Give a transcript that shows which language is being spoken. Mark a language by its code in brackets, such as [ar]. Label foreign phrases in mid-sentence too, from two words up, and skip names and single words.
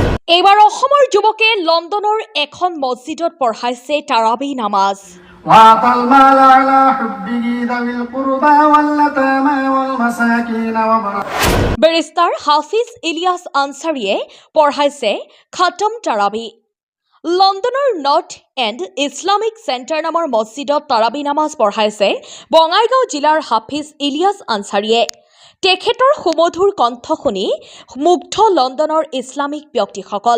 [as] এইবাৰ অসমৰ যুৱকে লণ্ডনৰ এখন মছজিদত পঢ়াইছে তাৰাবি নামাজ। [ar] وآتى المال على حبه ذوي القربى واليتامى والمساكين وابن [as] বেৰিষ্টাৰ হাফিজ ইলিয়াছ আনছাৰীয়ে পঢ়াইছে খাতম তাৰাবি। লণ্ডনৰ নৰ্থ এণ্ড ইছলামিক চেণ্টাৰ নামৰ মছজিদত তাৰাবি নামাজ পঢ়াইছে বঙাইগাঁও জিলাৰ হাফিজ ইলিয়াছ আনছাৰীয়ে। তেখেতৰ সুমধুৰ কণ্ঠ শুনি মুগ্ধ লণ্ডনৰ ইছলামিক ব্যক্তিসকল।